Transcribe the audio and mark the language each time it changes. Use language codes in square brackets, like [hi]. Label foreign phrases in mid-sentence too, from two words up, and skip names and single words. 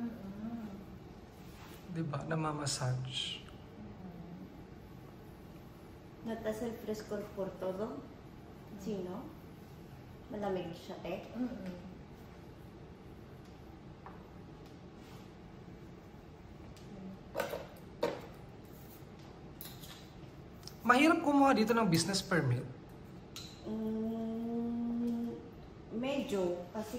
[tl] Diba? Namamassage. [es] Notas el frescor por todo? [tl] Sino? Malamig siya, te. Mahirap kumuha dito ng business permit. Medyo. Kasi